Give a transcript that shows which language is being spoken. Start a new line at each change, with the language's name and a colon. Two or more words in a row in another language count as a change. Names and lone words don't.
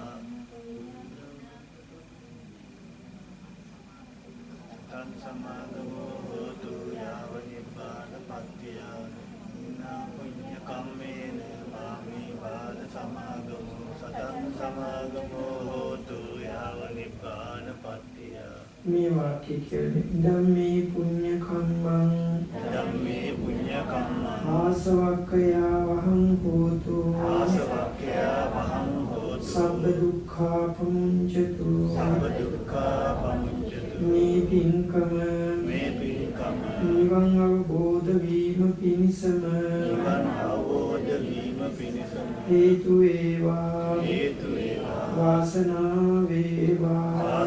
Pali: සතං සමාගමෝ හෝතු යාව නිපානපත්තිය. ඉමිනා පුඤ්ඤ කම්මේන මාමේ බාල සමාගමෝ සතං සමාගමෝ හෝතු යාව නිපානපත්තිය.
Sinhala: මේ වාක්‍ය කියන්නේ
Pali: ධම්මේ පුඤ්ඤ කම්මං ධම්මේ පුඤ්ඤ කම්මං ආසවක්ඛයා වහං හෝතු ආසවක්ඛයා වහං හෝතු සබ්බ දුක්ඛා පමුඤ්චතු සබ්බ දුක්ඛා පමුඤ්චතු.
Sinhala: මේ පින්කම නිවන් අවබෝධ වීම පිණිසම නිවන් අවබෝධ වීම පිණිසම හේතු වේවා වාසනාව වේවා